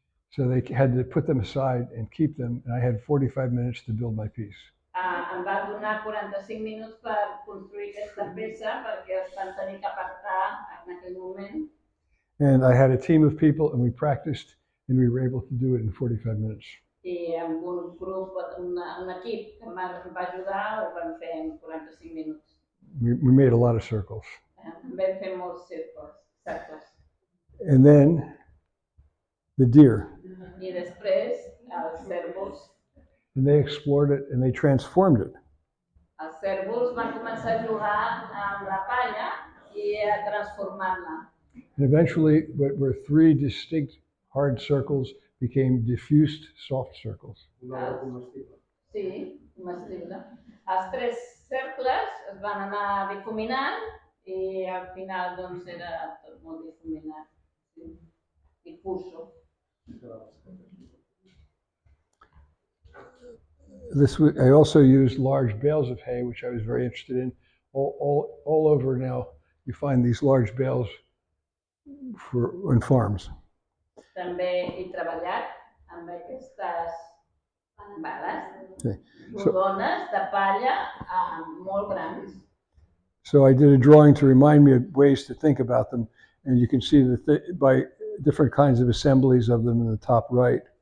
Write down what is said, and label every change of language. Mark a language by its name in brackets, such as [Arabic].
[English] So they had to put them aside and keep them, and I had 45 minutes to build my piece. [Catalan] Em va donar 45 minuts per construir aquesta peça perquè els van tenir que apartar en aquell moment. [English] And I had a team of people, and we practiced, and we were able to do it in 45 minutes. [Catalan] I amb un grup, un equip que em va ajudar, ho vam fer en 45 minuts. [English] We made a lot of circles. [Catalan] Vam fer molts cercles. [English] And then the deer. [Catalan] I després els cérvols. [English] And they explored it and they transformed it. [Catalan] Els cérvols van començar a jugar amb la palla i a transformar-la. [English] And eventually, what were 3 distinct hard circles became diffused soft circles. [Catalan] Sí, comestible. Els 3 cercles es van anar difuminant i al final doncs era tot molt difuminat, difuso. [English] I also used large bales of hay, which I was very interested in. All over now, you find these large bales in farms. [Catalan] També he treballat amb aquestes bales rodones de palla molt grans. [English] So I did a drawing to remind me of ways to think about them, and you can see that by different kinds of assemblies of them in the top right.